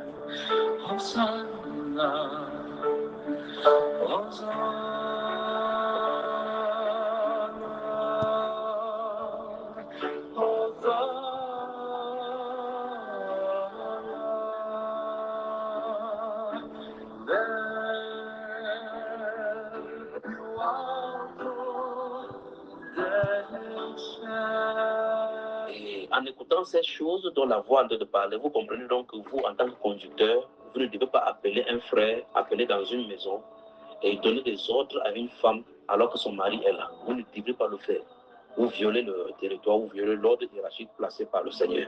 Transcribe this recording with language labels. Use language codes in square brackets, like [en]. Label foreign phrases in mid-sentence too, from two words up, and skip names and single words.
[it] Hosanna, Hosanna, Hosanna, nel più alto del cielo. [fr] Et en écoutant ces choses dont la voix est en train de parler, vous comprenez donc que vous, en tant que conducteur, vous ne devez pas appeler un frère, appeler dans une maison et donner des ordres à une femme alors que son mari est là. Vous ne devez pas le faire. Vous violez le territoire, vous violez l'ordre hiérarchique placé par le Seigneur.